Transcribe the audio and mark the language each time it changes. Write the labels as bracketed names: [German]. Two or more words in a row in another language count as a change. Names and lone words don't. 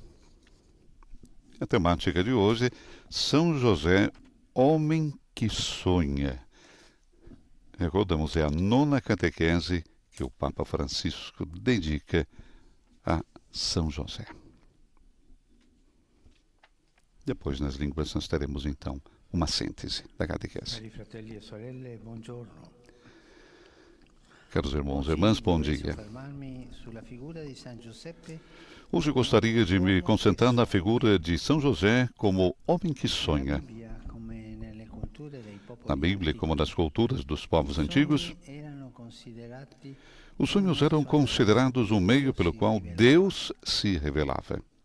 [Portuguese] A temática de hoje, São José, homem que sonha. Recordamos, é a 9ª catequese que o Papa Francisco dedica a São José. Depois, nas línguas, nós teremos, então, uma síntese da catequese. [Italian] Cari fratelli e sorelle, buongiorno. [Portuguese] Caros irmãos e irmãs, bom dia. Hoje gostaria de me concentrar na figura de São José como homem que sonha. Na Bíblia, como nas culturas dos povos antigos, os sonhos eram considerados um meio pelo qual Deus se revelava.